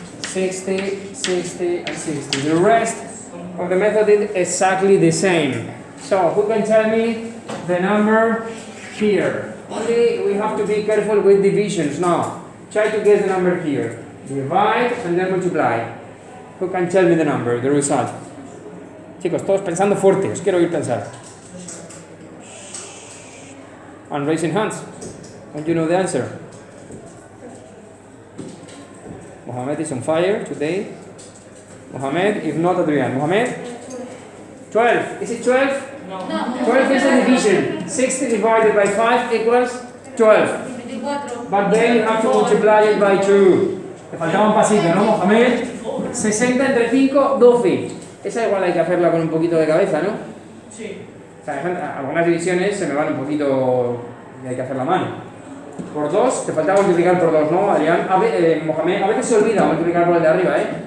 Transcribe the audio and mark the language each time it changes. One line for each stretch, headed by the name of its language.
English: 60, 60, and 60. The rest of the method is exactly the same. So who can tell me the number here? Only we have to be careful with divisions now. Try to guess the number here. Divide and then multiply. Who can tell me the number, the result?
Spanish: Chicos, todos pensando fuerte, os quiero oír pensar.
English: And raising hands. Don't you know the answer? Mohammed is on fire today. Mohammed, if not Adrian. Mohammed? 12. Is it 12? No. 12 is a division. 60 divided by 5 equals 12. But then you have to multiply it by 2.
Spanish: Te faltaba un pasito, ¿no, Mohammed? 60 entre 5, 12. Esa igual hay que hacerla con un poquito de cabeza, ¿no? Sí. O sea, algunas divisiones se me van un poquito y hay que hacer la mano. Por 2, te faltaba multiplicar por 2, ¿no, Adrián? Mohamed, a veces se olvida multiplicar por el de arriba, ¿eh?